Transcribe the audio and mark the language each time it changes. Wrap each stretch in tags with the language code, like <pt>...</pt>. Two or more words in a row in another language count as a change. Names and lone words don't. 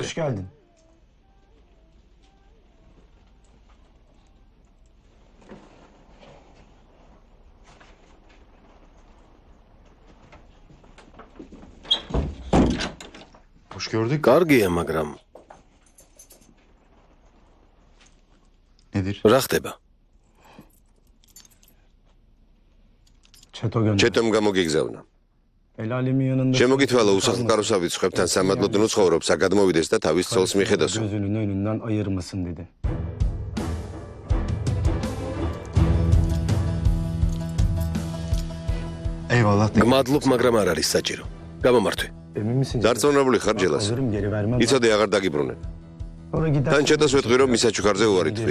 <tr>Hoş geldin. Hoş gördük.</tr> <ka>კარგია, მაგრამ</ka> <tr>Nedir?</tr> <ka>რა ხდება?</ka> <tr>Çeto gönder.</tr> <ka>ჩეტომ გამოგიგზავნა.</ka> <tr>El alemin yanında.</tr> <ka>შემოგითვალა უსახლკარო სავიცხებთან სამადლოდ უცხოვრობს, აქ გადმოვიდეს და თავის ცოლს მიხედოსო.</ka> <tr>Gözünün önünden ayırmasın dedi. Eyvallah.</tr> <ka>გმადლობ, მაგრამ არ არის საჭირო. გამომართვე.</ka> <tr>Emin misin?</tr> <ka>დარწმუნებული ხარ ჯელას?</ka> <tr>Alırım geri vermem.</tr> <ka>იცოდე აღარ დაგიბრუნებ.</ka> <tr>Sonra gider.</tr> <ka>თან ჩეტოს ვეთქვი რომ მის საჩუქარზე უარი თქვი.</ka>